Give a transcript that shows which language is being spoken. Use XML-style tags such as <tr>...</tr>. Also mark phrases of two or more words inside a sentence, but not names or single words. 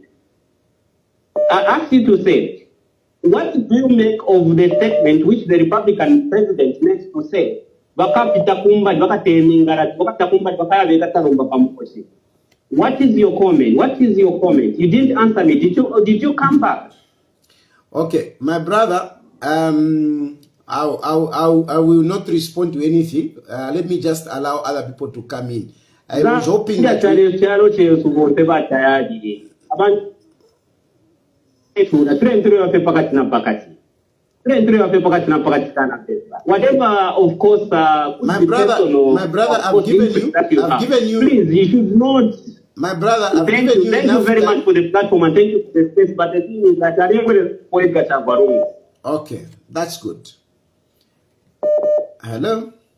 <en>I asked you to say, what do you make of the statement which the Republican president makes to say, what is your comment? You didn't answer me. Did you come back? Okay, my brother, I will not respond to anything. Let me just allow other people to come in. I was hoping that</en> <bem>abantu pakati na pakati.</bem> <en>Whatever, of course, My brother, I've given you. Please, you should not. My brother, I've Thank given you. you Thank enough you very time. much for the platform and thank you for the space. But the thing is that I didn't get Chagwa. Okay, that's good. Hello?</en>